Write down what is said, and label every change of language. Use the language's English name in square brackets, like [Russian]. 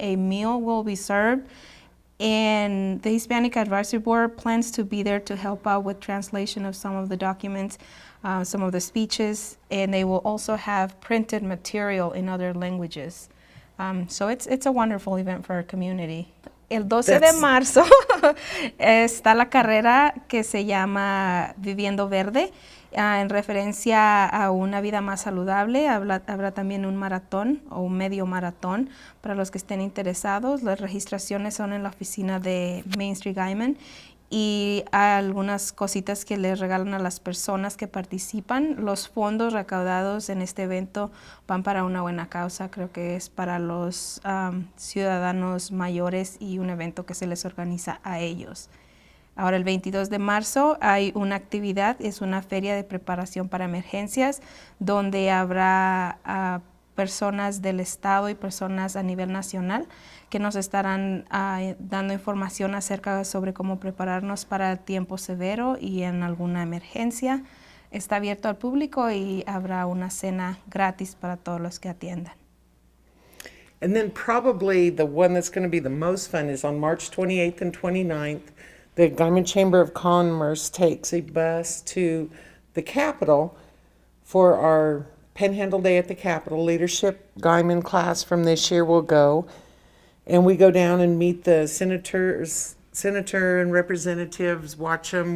[English] A meal will be served, and the Hispanic Advisory Board plans to be there to help out with translation of some of the documents, some of the speeches, and they will also have printed material in other languages. So it's a wonderful event for our community. [Spanish] El 12 de marzo está la carrera que se llama Viviendo Verde, en referencia a una vida más saludable. Habrá también un maratón o un medio maratón para los que estén interesados. Las registraciones son en la oficina de Main Street Guyman, y hay algunas cositas que les regalan a las personas que participan. Los fondos recaudados en este evento van para una buena causa. Creo que es para los ciudadanos mayores y un evento que se les organiza a ellos. Ahora, el 22 de marzo hay una actividad, es una feria de preparación para emergencias, donde habrá personas del estado y personas a nivel nacional que nos estarán dando información acerca sobre cómo prepararnos para el tiempo severo y en alguna emergencia. Está abierto al público y habrá una cena gratis para todos los que atiendan. [English] And then probably the one that's going to be the most fun is on March 28th and 29th. The Guyman Chamber of Commerce takes a bus to the Capitol for our Penhandle Day at the Capitol. Leadership Guyman class from this year will go. And we go down and meet the senator and representatives, watch them.